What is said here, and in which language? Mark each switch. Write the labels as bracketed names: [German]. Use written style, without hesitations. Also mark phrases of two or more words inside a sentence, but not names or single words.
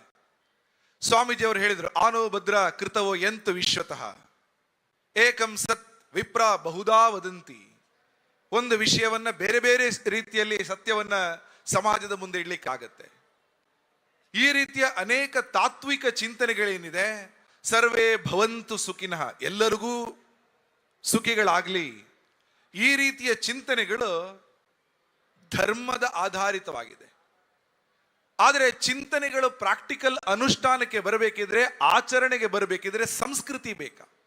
[Kannada] ಸ್ವಾಮೀಜಿಯವರು ಹೇಳಿದರು, [Sanskrit] ಆನೋ ಭದ್ರ ಕೃತವೋ ಯಂತು ವಿಶ್ವತಃ ಏಕಂ ಸತ್ ವಿಪ್ರ ಬಹುಧಾ ವದಂತಿ. [Kannada] ಒಂದು ವಿಷಯವನ್ನ ಬೇರೆ ಬೇರೆ ರೀತಿಯಲ್ಲಿ ಸತ್ಯವನ್ನ ಸಮಾಜದ ಮುಂದೆ ಇಡ್ಲಿಕ್ಕಾಗತ್ತೆ. ಈ ರೀತಿಯ ಅನೇಕ ತಾತ್ವಿಕ ಚಿಂತನೆಗಳೇನಿದೆ, [Sanskrit] ಸರ್ವೇ ಭವಂತು ಸುಖಿನಃ, [Kannada] ಎಲ್ಲರಿಗೂ ಸುಖಿಗಳಾಗ್ಲಿ, ಈ ರೀತಿಯ ಚಿಂತನೆಗಳು ಧರ್ಮದ ಆಧಾರಿತವಾಗಿದೆ. ಆದರೆ ಚಿಂತನೆಗಳು ಪ್ರಾಕ್ಟಿಕಲ್ ಅನುಷ್ಠಾನಕ್ಕೆ ಬರಬೇಕಿದ್ರೆ, ಆಚರಣೆಗೆ ಬರಬೇಕಿದ್ರೆ ಸಂಸ್ಕೃತಿ ಬೇಕಾ?